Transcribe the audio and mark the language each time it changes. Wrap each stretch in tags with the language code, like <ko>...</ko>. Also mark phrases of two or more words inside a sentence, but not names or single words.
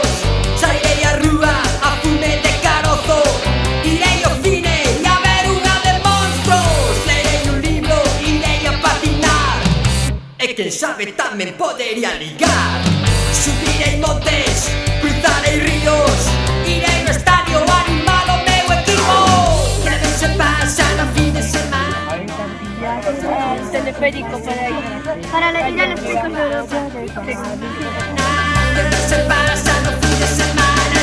<gl>Sairei á rúa a fume de carozo, irei ao cine e a ver unha de monstros. Lerei un libro, irei a patinar, e quen sabe tamén podería ligar. Subirei montes, cruzarei ríos, irei no estadio a animar o meu equipo. Que ben se pasa no fin de semana.</gl> <es>El teleférico para ir a los Picos de Europa.</es> <gl>Que ben se pasa no fin de semana.</gl>